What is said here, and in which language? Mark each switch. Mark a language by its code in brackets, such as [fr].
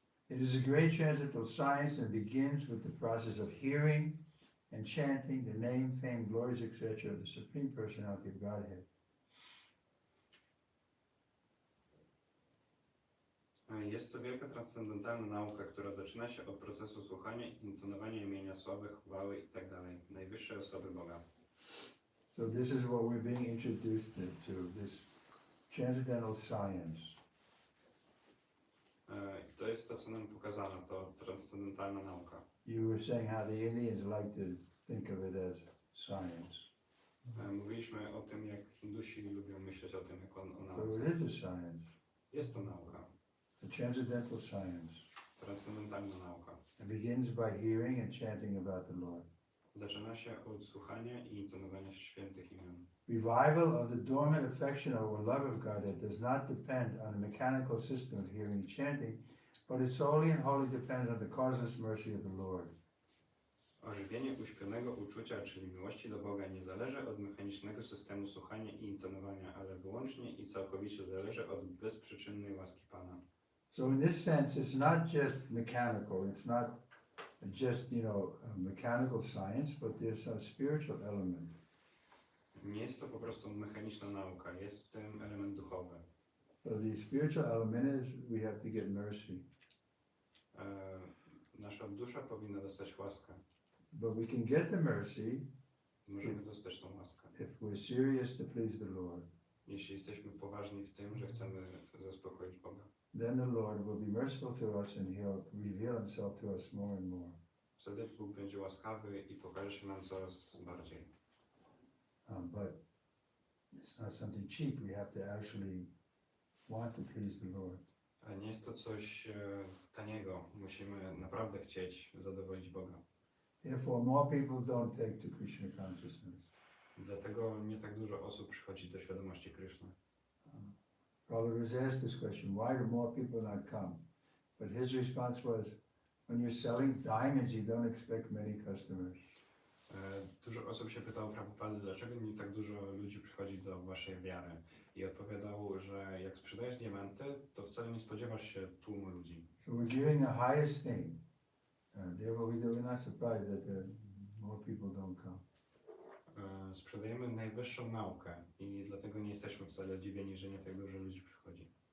[en] It is a great transcendental science and begins with the process of hearing and chanting the name, fame, glories, etc. of the Supreme Personality of Godhead. [pl] Jest to wielka transcendentalna nauka, która zaczyna się od procesu słuchania i intonowania imienia, sławy, chwały itd. najwyższej osoby Boga. [en] So this is what we're being introduced to, this transcendental science. [pl] I to jest to, co nam pokazano, to transcendentalna nauka. [en] You were saying how the Indians like to think of it as science. [pl] Mówiliśmy o tym, jak Hindusi lubią myśleć o tym, jak o [en] So [pl] nauce. [en] it is a science, [pl] Jest to nauka, [en] a transcendental science. [pl] transcendentalna nauka. [en] It begins by hearing and chanting about the Lord. [pl] Zaczyna się od słuchania i intonowania świętych imion. [en] Revival of the dormant affection or love of God does not depend on the mechanical system of hearing and chanting, but it solely and wholly depends on the causeless mercy of the Lord. [pl] Ożywienie uśpionego uczucia, czyli miłości do Boga, nie zależy od mechanicznego systemu słuchania i intonowania, ale wyłącznie i całkowicie zależy od bezprzyczynnej łaski Pana. [en] So in this sense, it's not just mechanical, it's not just, a mechanical science, but there's a spiritual element. [pl] Nie jest to po prostu mechaniczna nauka, jest w tym element duchowy. [en] So the spiritual element is we have to get mercy. [pl] Nasza dusza powinna dostać łaskę. [en] But we can get the mercy [pl] Możemy dostać tą łaskę, [en] if we're serious to please the Lord. [pl] jeśli jesteśmy poważni w tym, że chcemy zaspokoić Boga. [en] Then the Lord will be merciful to us and He'll reveal Himself to us more and more. [pl] Wtedy Bóg będzie łaskawy i pokaże się nam coraz bardziej. [en] But it's not something cheap. We have to actually want to please the Lord. [pl] Ale nie jest to coś taniego. Musimy naprawdę chcieć zadowolić Boga. [en] Therefore, more people don't take to Krishna consciousness. [pl] Dlatego nie tak dużo osób przychodzi do świadomości Kryszny. [en] Prabhupada was asked this question, why do more people not come? But his response was, when you're selling diamonds, you don't expect many customers. [pl] Dużo osób się pytało Prabhupady, dlaczego nie tak dużo ludzi przychodzi do waszej wiary. I odpowiadał, że jak sprzedajesz diamenty, to wcale nie spodziewasz się tłumu ludzi. [en] So we're giving the highest thing. Therefore we're not surprised that more people don't come. [pl] Sprzedajemy najwyższą naukę i dlatego nie jesteśmy wcale zdziwieni, że nie tak dużo ludzi przychodzi.